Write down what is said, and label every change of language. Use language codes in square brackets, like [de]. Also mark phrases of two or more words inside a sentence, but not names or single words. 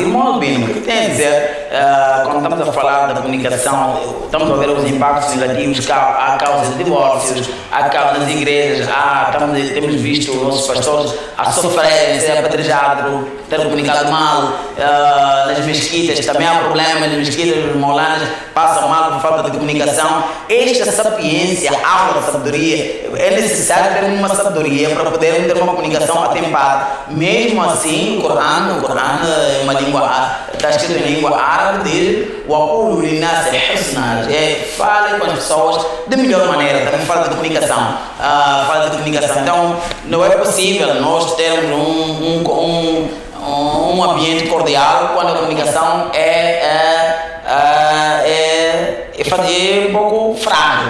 [pt] Irmão Albino, o que tem a dizer quando estamos a falar da comunicação, estamos a ver os impactos negativos que há causa de divórcios, há causa nas igrejas, temos visto os nossos pastores a sofrerem, ser apedrejados por ter comunicado mal, nas mesquitas também há problemas, nas mesquitas, nos molanas passam mal por falta de comunicação. Esta sapiência, aula de sabedoria, é necessário ter uma sabedoria para poder ter uma comunicação atempada. Mesmo assim, o Corão é uma língua, está escrito em língua árabe, diz o [ar] قولوا للناس حسنا, [pt] fale com as pessoas de melhor maneira, também fala de comunicação. Então, não é possível nós termos um ambiente cordial quando a comunicação é um pouco frágil.